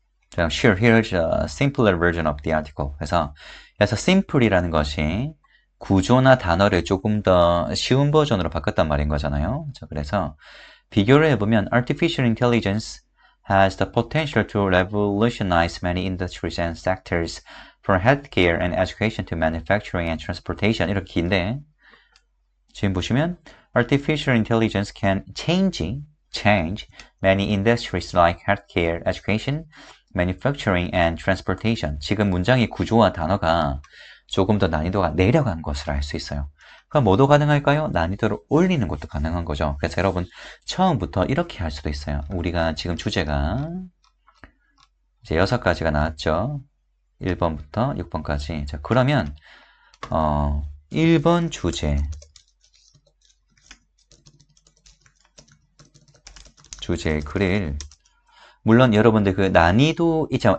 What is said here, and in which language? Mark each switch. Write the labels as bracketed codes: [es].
[en] 자, sure, here's a simpler version of the article. [ko] 그래서 simple이라는 것이 구조나 단어를 조금 더 쉬운 버전으로 바꿨단 말인 거잖아요. 자, 그래서 비교를 해보면 [en] Artificial Intelligence has the potential to revolutionize many industries and sectors from healthcare and education to manufacturing and transportation. [ko] 이렇게 긴데 지금 보시면 [en] Artificial Intelligence can change many industries like healthcare, education, manufacturing and transportation. [ko] 지금 문장의 구조와 단어가 조금 더 난이도가 내려간 것을 알 수 있어요. 그럼 뭐도 가능할까요? 난이도를 올리는 것도 가능한 거죠. 그래서 여러분 처음부터 이렇게 할 수도 있어요. 우리가 지금 주제가 이제 6가지가 나왔죠. 1번부터 6번까지. 자, 그러면 1번 주제의 글을 물론 여러분들 그 난이도 있죠.